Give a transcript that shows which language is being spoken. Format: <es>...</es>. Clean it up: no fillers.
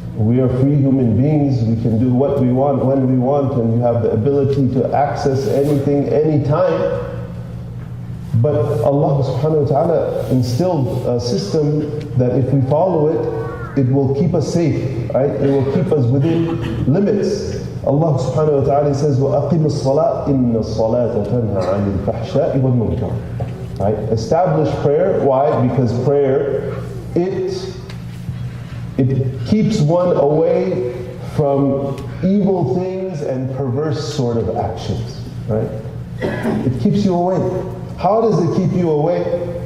<en>We are free human beings, we can do what we want, when we want, and we have the ability to access anything, anytime. But Allah subhanahu wa ta'ala instilled a system that if we follow it, it will keep us safe, right? It will keep us within limits.</en> <ar>Allah subhanahu wa ta'ala</ar> <en>says,</en> <ar>وَأَقِمِ الصَّلَاةِ إِنَّ الصَّلَاةَ تَنْهَى عَنِ الْفَحْشَاءِ وَالْمُنكَرِ.</ar> <en>Right? Establish prayer. Why? Because prayer, it keeps one away from evil things and perverse sort of actions. Right? It keeps you away. How does it keep you away?</en>